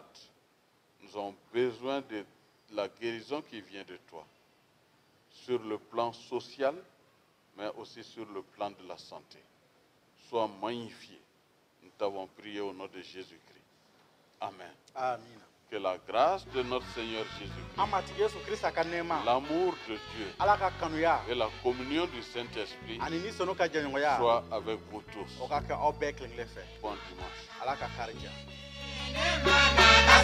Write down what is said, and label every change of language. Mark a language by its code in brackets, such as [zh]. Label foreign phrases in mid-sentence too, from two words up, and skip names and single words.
[fr] Nous avons besoin de la guérison qui vient de toi, sur le plan social, mais aussi sur le plan de la santé. Sois magnifié. Nous t'avons prié au nom de Jésus-Christ. Amen. [bm] Amina. [fr] Que la grâce de notre Seigneur Jésus-Christ, [bm] An matigi Yesu Krista ka nɛɛma. [fr] l'amour de Dieu [bm] Ala ka kanuya [fr] et la communion du Saint-Esprit [bm] ani ni sɔnni ka jɛɲɔgɔnya [fr] soient avec vous tous. [bm] o ka kɛ aw bɛɛ kelen kelen fɛ. [fr] Bon dimanche. [bm] Ala ka kari diya. [en] Never